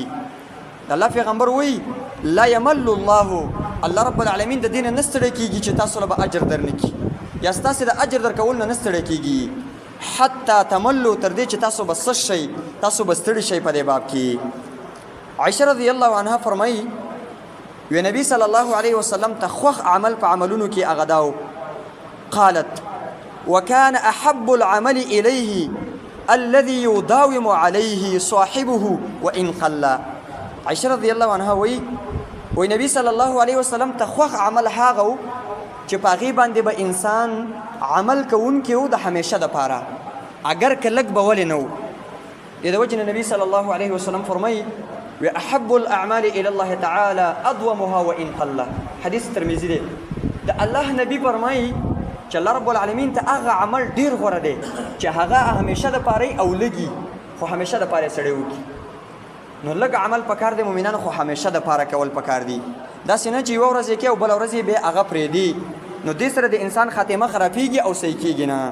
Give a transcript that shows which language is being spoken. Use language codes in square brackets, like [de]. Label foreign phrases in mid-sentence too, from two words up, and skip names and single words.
[ps] د الله پیغمبر وایي [ar] لا یمل الله، [ps] الله [ar] رب العالمین [ps] د دې نه نه ستړی کېږي چې تاسو له به اجر درنکړي یا ستاسې د اجر درکول نه نه ستړی کېږي [ar] حتی تملو، [ps] تر دې چې تاسو به څه شئ، تاسو به ستړي شئ په دې باب کې. عائشه [ar] رضی الله عنها [ps] فرمایي وی نبی [ar] صلی الله علیه وسلم [ps] ته خوښ عمل په عملونو کې هغه دا و. [ar] قالت وكان احب العمل الیه الذي يداوم عليه صاحبه وان قل. [ps] عائشه [ar] رضی الله عنها [ps] وی نبی [ar] صلی الله علیه وسلم [ps] ته خوښ عمل هغه و چې په هغې باندې به انسان عمل کوونکی و د همیشه دپاره، اگر که لږ به ولې نه و. د دې وجې نه نبی [ar] صلی الله علیه وسلم [ps] فرمایي [ar] احب الاعمال الى الله تعالى ادومها وان قل. [ps] حدیث ترمذی دی. د الله نبی فرمایي چې الله [ar] رب العالمین [ps] ته هغه عمل ډیر غوره دی چې هغه همیشه دپاره او لږي خو همیشه دپاره سړی وکړي. نو لږ عمل پکار دی مؤمنانو، خو همیشه دپاره کول پکار دی. داسې نه چې یوه ورځ یې کوي او بله ورځ یې بیا هغه پرېږدي، نو دې سره د انسان خاتمه خرابېږي او صحیح کېږي نه.